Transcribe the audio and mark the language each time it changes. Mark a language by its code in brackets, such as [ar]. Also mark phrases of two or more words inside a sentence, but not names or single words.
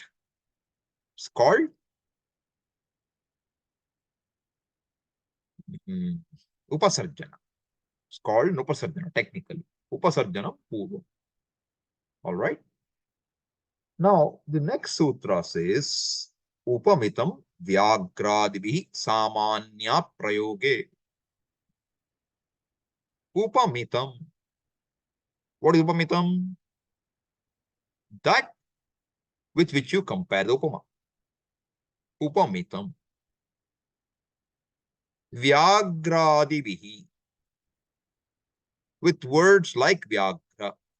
[en] It's called upasarjana. It's called upasarjana technically. [sa] उपसर्जन पूर्व. [en] All right. Now the next sutra says [sa] उपमितं व्याघ्रादिभिः सामान्याप्रयोगे. [en] Upamitam. What is upamitam? That with which you compare the upama. [sa] उपमितम्। व्याघ्रादिभिः. [en] With words like vyagra.